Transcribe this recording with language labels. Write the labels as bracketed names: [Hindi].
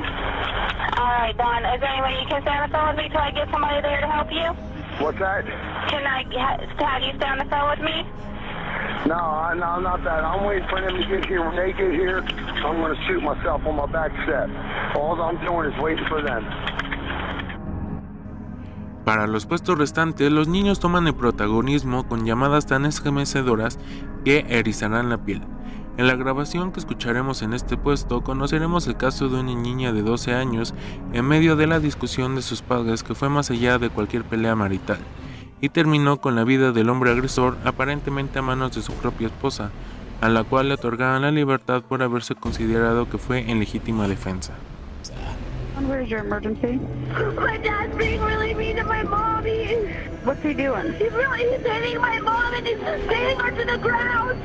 [English] Alright, Don, is there any way you can stay on the phone with me till I get somebody there to help you? What's that? Can I have you stay on the phone with me? No, not that. I'm waiting for them to get here. When they get here, I'm going to shoot myself on my back step. All I'm doing is waiting for them. [Spanish] Para los puestos restantes, los niños toman el protagonismo con llamadas tan estremecedoras que erizarán la piel. En la grabación que escucharemos en este puesto, conoceremos el caso de una niña de 12 años en medio de la discusión de sus padres que fue más allá de cualquier pelea marital, y terminó con la vida del hombre agresor aparentemente a manos de su propia esposa, a la cual le otorgaron la libertad por haberse considerado que fue en legítima defensa. [English] Where's your emergency? My dad's being really mean to my mommy. What's he doing? He's hitting my mom and he's hitting her to the ground.